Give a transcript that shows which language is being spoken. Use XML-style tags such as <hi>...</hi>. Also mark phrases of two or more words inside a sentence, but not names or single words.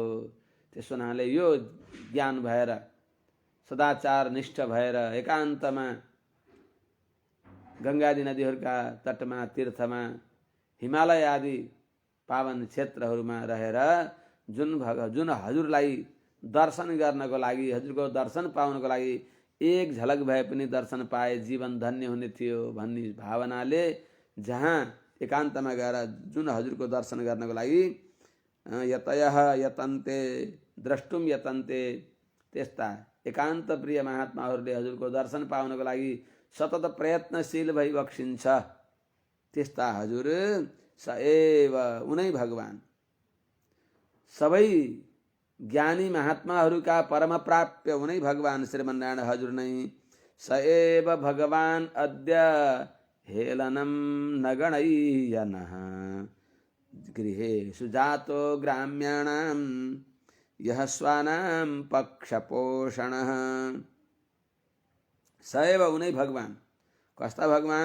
<ne>त्यसो हुनाले यो ज्ञान भएर सदाचार निष्ठ भएर एकान्तमा गङ्गादी नदीहरूका तटमा, तीर्थमा, हिमालय आदि पावन क्षेत्रहरूमा रहेर जुन हजुरलाई दर्शन गर्नको लागि, हजुरको दर्शन पाउनको लागि एक झलक भए पनि दर्शन पाए जीवन धन्य हुने थियो भन्ने भावनाले जहाँ एकान्तमा गएर जुन हजुरको दर्शन गर्नको लागि</ne> <sa>यतयः यतन्ते द्रष्टुम यतन्ते,</sa> <ne>त्यस्ता एकान्त प्रिय महात्माहरूले हजुरको दर्शन पाउनको लागि सतत प्रयत्नशील भइबक्सिन्छ, त्यस्ता हजुर</ne> <sa>स एव</sa> <ne>उनै भगवान सबै ज्ञानी महात्माहरूका परम प्राप्य हुनै भगवान श्रीमन्नारायण हजुर नै</ne> <sa>स एव भगवान अद्य हेलनम नगणय्यनः गृहेषु जातो ग्राम्याणां यः स्वानां पक्षपोषणः। स एव</sa> <ne>उनै भगवान, कस्ता भगवान?</ne>